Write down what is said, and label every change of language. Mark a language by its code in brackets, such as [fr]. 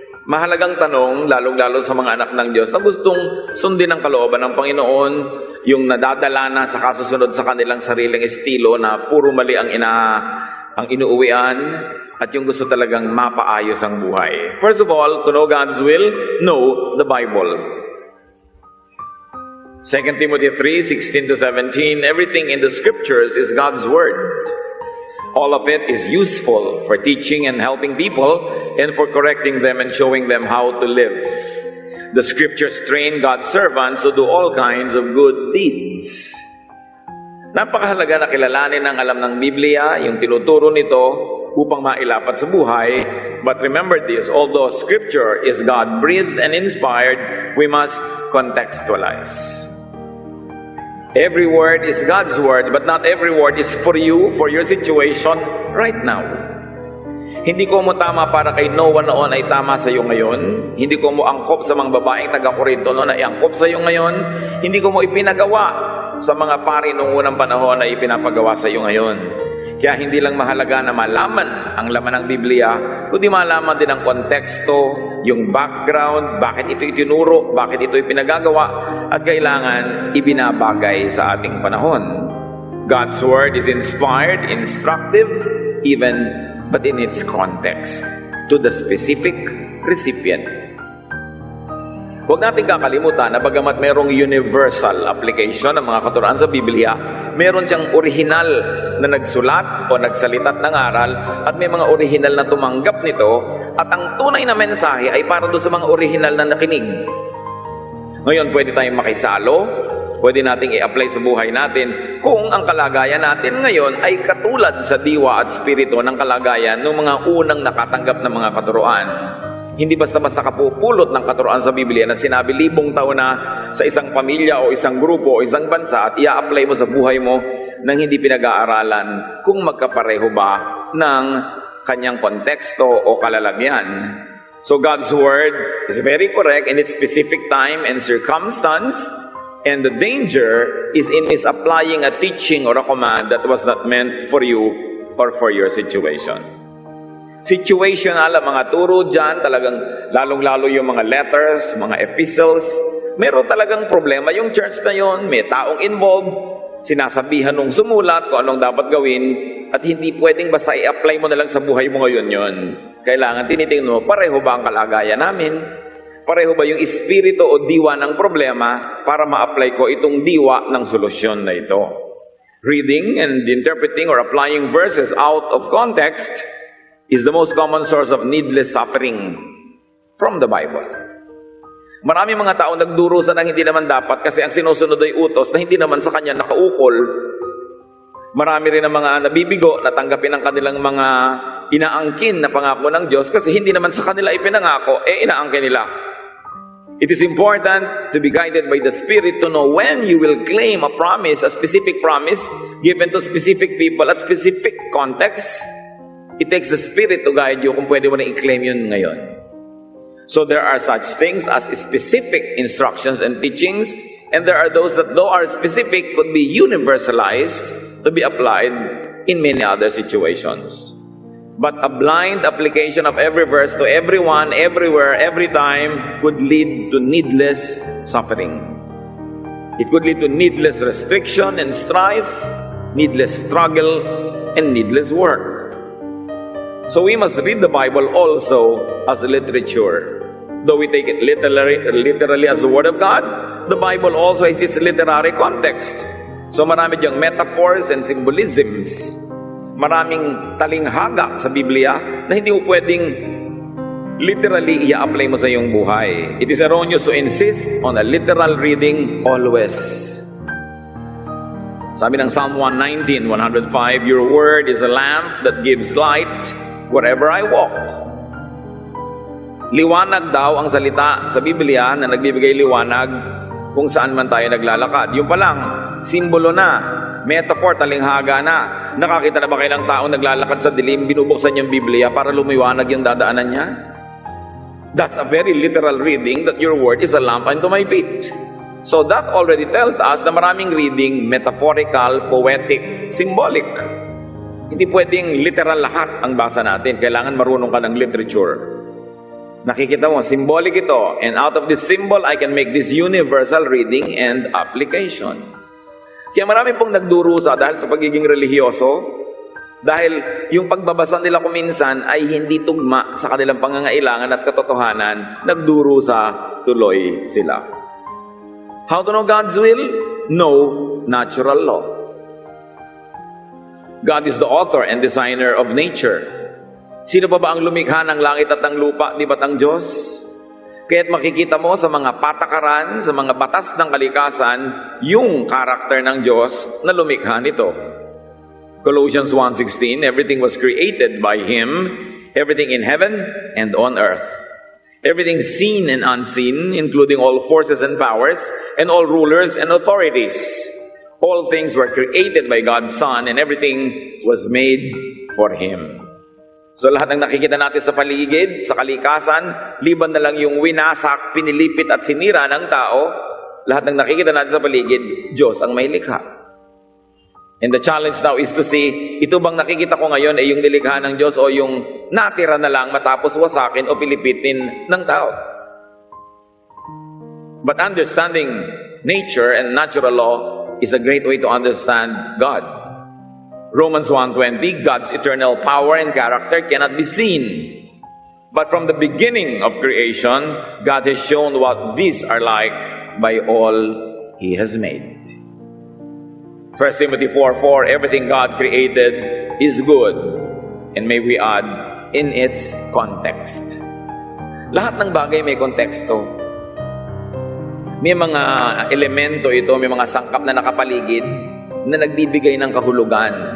[tl] Mahalagang tanong, lalong-lalo sa mga anak ng Diyos na gustong sundin ang kalooban ng Panginoon, yung nadadala na sa kasusunod sa kanilang sariling estilo na puro mali ang inuuwian, at yung gusto talagang mapaayos ang buhay. [en] First of all, to know God's will, know the Bible. 2 Timothy 3:16-17, everything in the scriptures is God's word. All of it is useful for teaching and helping people and for correcting them and showing them how to live. The scriptures train God's servants to do all kinds of good deeds. [tl] Napakahalaga na kilalanin ang alam ng Biblia, yung tinuturo nito upang mailapat sa buhay. [en] But remember this, although scripture is God-breathed and inspired, we must contextualize. Every word is God's word, but not every word is for you, for your situation right now. [tl] Hindi ko mo tama para kay Noah noon ay tama sa iyo ngayon. Hindi ko mo angkop sa mga babaeng taga-Korinto noon ay angkop sa iyo ngayon. Hindi ko mo ipinagawa sa mga pari noong unang panahon ay ipinapagawa sa iyo ngayon. Kaya hindi lang mahalaga na malaman ang laman ng Biblia, kundi malaman din ang konteksto, yung background, bakit ito itinuro, bakit ito ipinagagawa, at kailangan ibinabagay sa ating panahon. [en] God's Word is inspired, instructive, even but in its context, to the specific recipient. [tl] Huwag natin kakalimutan na bagamat merong universal application ng mga katuruan sa Biblia, meron siyang original na nagsulat o nagsalitat ng aral at may mga original na tumanggap nito at ang tunay na mensahe ay para doon sa mga original na nakinig. Ngayon, pwede tayong makisalo, pwede nating i-apply sa buhay natin kung ang kalagayan natin ngayon ay katulad sa diwa at spirito ng kalagayan ng mga unang nakatanggap ng mga katuruan. Hindi basta-basta kapupulot ng katuruan sa Biblia na sinabi 1,000 taon na sa isang pamilya o isang grupo o isang bansa at i-apply mo sa buhay mo nang hindi pinag-aaralan kung magkapareho ba ng kanyang konteksto o kalalagyan. [en] So God's Word is very correct in its specific time and circumstance, and the danger is in misapplying a teaching or a command that was not meant for you or for your situation. [tl] Situational ang mga turo dyan, talagang lalong-lalo yung mga letters, mga epistles. Meron talagang problema yung church na yon, may taong involved, sinasabihan nung sumulat kung anong dapat gawin, at hindi pwedeng basta i-apply mo na lang sa buhay mo ngayon yon. Kailangan tinitingnan mo, pareho ba ang kalagayan namin? Pareho ba yung espiritu o diwa ng problema para ma-apply ko itong diwa ng solusyon na ito? [en] Reading and interpreting or applying verses out of context is the most common source of needless suffering from the Bible. [tl] Marami mga tao nagdurusa ng hindi naman dapat kasi ang sinusunod ay utos na hindi naman sa kanya nakaukol. Marami rin ang mga nabibigo na tanggapin ang kanilang mga inaangkin na pangako ng Diyos kasi hindi naman sa kanila ipinangako, inaangkin nila. [en] It is important to be guided by the Spirit to know when you will claim a promise, a specific promise given to specific people at specific contexts. It takes the Spirit to guide you [tl] kung pwede mo na i-claim yun ngayon. [en] So there are such things as specific instructions and teachings, and there are those that though are specific could be universalized to be applied in many other situations. But a blind application of every verse to everyone, everywhere, every time could lead to needless suffering. It could lead to needless restriction and strife, needless struggle, and needless work. So we must read the Bible also as literature. Though we take it literally as the Word of God, the Bible also has its literary context. So [tl] marami diyang [en] metaphors and symbolisms. [tl] Maraming talinghaga sa Biblia na hindi mo pwedeng literally i-apply mo sa iyong buhay. [en] It is erroneous to insist on a literal reading always. [tl] Sabi ng [en] Psalm 119, 105, your word is a lamp that gives light wherever I walk. [tl] Liwanag daw ang salita sa Biblia na nagbibigay liwanag kung saan man tayo naglalakad. Yung pa lang, simbolo na, metaphor, talinghaga na. Nakakita na ba kayo ng taong naglalakad sa dilim, binubuksan niyang Biblia para lumiwanag yung dadaanan niya? [en] That's a very literal reading that your word is a lamp unto my feet. So that already tells us [tl] na maraming [en] reading, metaphorical, poetic, symbolic. [tl] Hindi pwedeng literal lahat ang basa natin. Kailangan marunong ka ng literature. Nakikita mo, symbolic ito. [en] And out of this symbol, I can make this universal reading and application. [tl] Kaya marami pong nagdurusa dahil sa pagiging relihiyoso, dahil yung pagbabasa nila kuminsan ay hindi tugma sa kanilang pangangailangan at katotohanan, nagdurusa tuloy sila. [en] How to know God's will? Know natural law. God is the author and designer of nature. [tl] Sino pa ba ang lumikha ng langit at ng lupa, di ba't ang Diyos? Kaya't makikita mo sa mga patakaran, sa mga batas ng kalikasan, yung karakter ng Diyos na lumikha nito. [en] Colossians 1:16, everything was created by Him, everything in heaven and on earth. Everything seen and unseen, including all forces and powers, and all rulers and authorities. All things were created by God's Son, and everything was made for Him. [tl] So lahat ng nakikita natin sa paligid, sa kalikasan, liban na lang yung winasak, pinilipit at sinira ng tao, lahat ng nakikita natin sa paligid, Diyos ang may likha. [en] And the challenge now is to see, [tl] ito bang nakikita ko ngayon ay yung nilikha ng Diyos o yung natira na lang matapos wasakin o pilipitin ng tao? [en] But understanding nature and natural law is a great way to understand God. Romans 1:20, God's eternal power and character cannot be seen. But from the beginning of creation, God has shown what these are like by all He has made. 1 Timothy 4:4, everything God created is good. And may we add, in its context. [tl] Lahat ng bagay may konteksto. May mga elemento ito, may mga sangkap na nakapaligid na nagbibigay ng kahulugan.